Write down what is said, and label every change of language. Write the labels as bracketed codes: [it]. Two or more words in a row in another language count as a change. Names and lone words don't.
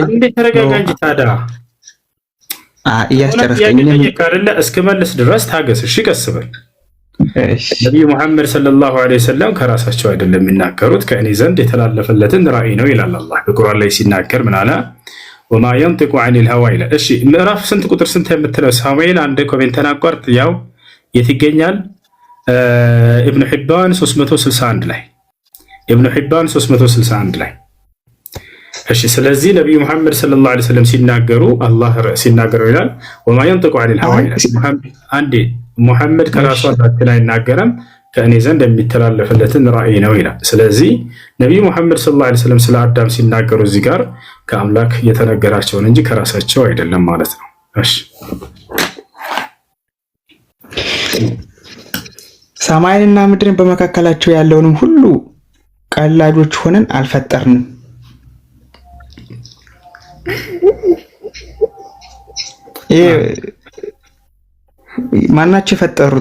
[am] እንዴት ተረጋጋ እንጂ ታዲያ እያስጨረስከኝ አይደለ? እስክመልስ ድረስ ታገስ። እሺ ቀስ በል። ነብዩ መሐመድ [ar] صلى الله عليه وسلم [am] ከራሳቸው አይደለም የሚናገሩት፣ ከእኔ ዘንድ የተላለፈለትን ራእይ ነው ይላል አላህ በቁርአን ላይ ሲናገር ምን አለ? [ar] وما ينطق عن الهوى [am] ይላል። እሺ ምዕራፍ ስንት ቁጥር ስንት የምትለው ሳሙኤል አንድ ኮሜንት አቋርጥ። ያው የት ይገኛል? ኢብኑ ሒባን 361 ላይ ኢብኑ ሒባን 361 ላይ። እሺ ስለዚህ ነብዩ መሐመድ [ar] صلى الله عليه وسلم [am] ሲናገሩ አላህ ሲናገሩ ይላል [ar] وما ينطق عن الهوى [am] ይላል። አንዴ ሙሐመድ ከራሱ አዳችን አይናገርም፣ ከእኔ ዘንድ የሚተላለፍለትን ራእይ ነው ይላል። ስለዚህ ነብዩ መሐመድ [ar] صلى الله عليه وسلم [am] ስለ አዳም ሲናገሩ እዚህ ጋር ከአምላክ የተነገራቸውን እንጂ ከራሳቸው አይደለም ማለት ነው። እሺ ሰማይንና ምድርን በመካከላቸው ያለውንም ሁሉ ቀላጆች ሆነን አልፈጠርንም። ማናቸው የፈጠሩት?